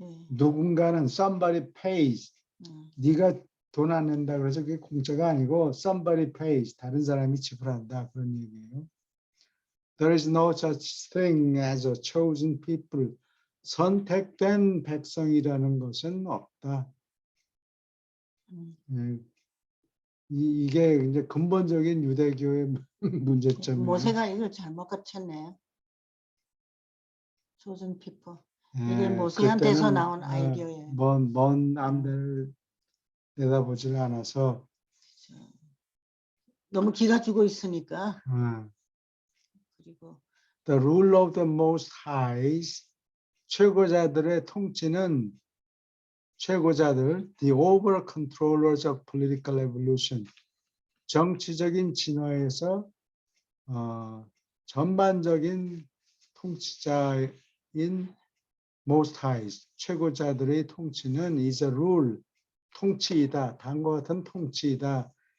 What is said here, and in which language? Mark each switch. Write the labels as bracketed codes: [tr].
[ko] 누군가는 [en] somebody pays. [ko] 네가 돈 안 낸다 그래서 그게 공짜가 아니고 [en] somebody pays. [ko] 다른 사람이 지불한다. 그런 얘기예요. [en] There is no such thing as a chosen people. [ko] 선택된 백성이라는 것은 없다. 이게 이제 근본적인 유대교의 문제점이에요. 모세가 이걸 잘못 갖췄네요. [en] chosen people. [ko] 이게 모세한테서 나온 아이디어예요. 먼 암대를 내다보질 않아서 너무 기가 죽어 있으니까. 그리고 [en] The rule of the most highs, [ko] 최고자들의 통치는 최고자들, [en] the over controllers of political evolution, [ko] 정치적인 진화에서 전반적인 통치자인 [en] most highs, [ko] 최고자들의 통치는 [en] is a rule, [ko] 통치이다, 다음과 같은 통치이다.